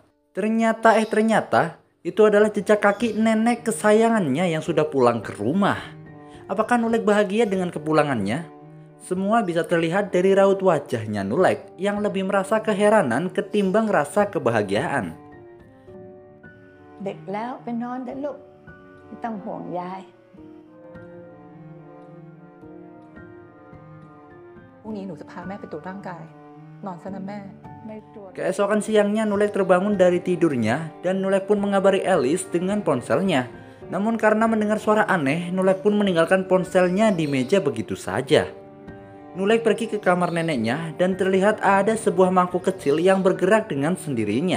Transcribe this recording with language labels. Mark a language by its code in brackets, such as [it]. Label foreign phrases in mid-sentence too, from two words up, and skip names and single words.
[id] Ternyata itu adalah jejak kaki nenek kesayangannya yang sudah pulang ke rumah. Apakah Nulek bahagia dengan kepulangannya? Semua bisa terlihat dari raut wajahnya Nulek yang lebih merasa keheranan ketimbang rasa kebahagiaan. [th] ดึกแล้วไปนอนเถอะลูกไม่ต้องห่วงยาย พรุ่งนี้หนูจะพาแม่ไปตรวจร่างกายนอนซะนะแม่ [id] Keesokan siangnya Nulek terbangun dari tidurnya dan Nulek pun mengabari Alice dengan ponselnya. Namun karena mendengar suara aneh, Nulek pun meninggalkan ponselnya di meja begitu saja. Nulek pergi ke kamar neneknya dan terlihat ada sebuah mangkuk kecil yang bergerak dengan sendirinya.